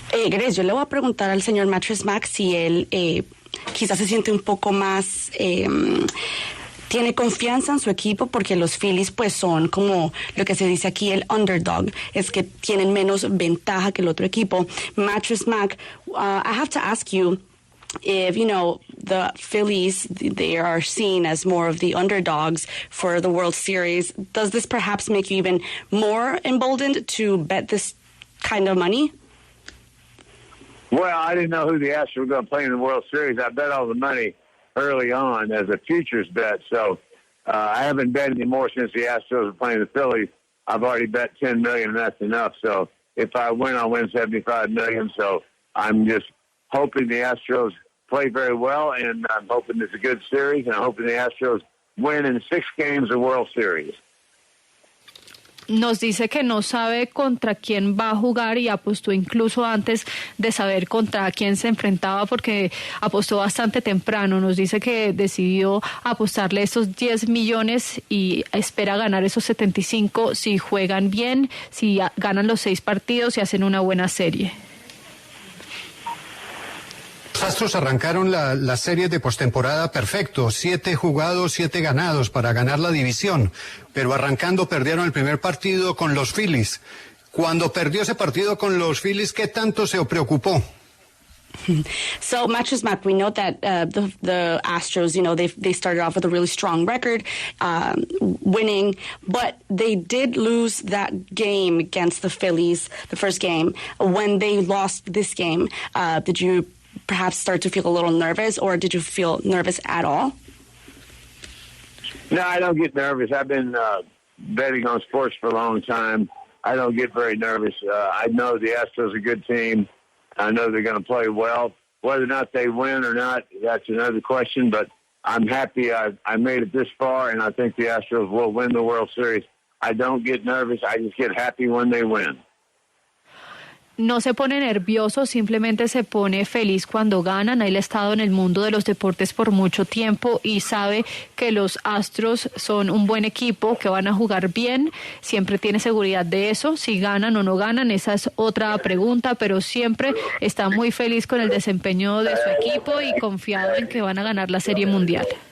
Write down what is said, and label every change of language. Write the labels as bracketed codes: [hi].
[es] Grace, yo le voy a preguntar al señor Mattress Mac si él quizás se siente un poco más... tiene confianza en su equipo porque los Phillies pues son como lo que se dice aquí el underdog, es que tienen menos ventaja que el otro equipo. [en] Mattress Mac, I have to ask you if, the Phillies, they are seen as more of the underdogs for the World Series. Does this perhaps make you even more emboldened to bet this kind of money? Well, I didn't know who the Astros were going to play in the World Series. I bet all the money early on as a futures bet, so I haven't bet anymore since the Astros were playing the Phillies. I've already bet $10 million, and that's enough. So if I win, I'll win $75 million. So I'm just hoping the Astros play very well, and I'm hoping it's a good series, and I'm hoping the Astros win in 6 games of World Series. [es] Nos dice que no sabe contra quién va a jugar y apostó incluso antes de saber contra quién se enfrentaba porque apostó bastante temprano. Nos dice que decidió apostarle esos 10 millones y espera ganar esos 75 si juegan bien, si ganan los 6 partidos y hacen una buena serie. Los Astros arrancaron la serie de postemporada perfecto, 7 jugados, 7 ganados para ganar la división, pero arrancando perdieron el primer partido con los Phillies. Cuando perdió ese partido con los Phillies, ¿qué tanto se preocupó? [en] So, Mattress Mac, we know that the Astros, they started off with a really strong record, winning, but they did lose that game against the Phillies, the first game. When they lost this game, did you perhaps start to feel a little nervous, or did you feel nervous at all? No, I don't get nervous. I've been betting on sports for a long time. I don't get very nervous. I know the Astros are a good team. I know they're going to play well. Whether or not they win or not, that's another question, but I'm happy I made it this far, and I think the Astros will win the World Series. I don't get nervous. I just get happy when they win. [es] no se pone nervioso, simplemente se pone feliz cuando ganan. Él ha estado en el mundo de los deportes por mucho tiempo y sabe que los Astros son un buen equipo, que van a jugar bien, siempre tiene seguridad de eso. Si ganan o no ganan, esa es otra pregunta, pero siempre está muy feliz con el desempeño de su equipo y confiado en que van a ganar la Serie Mundial.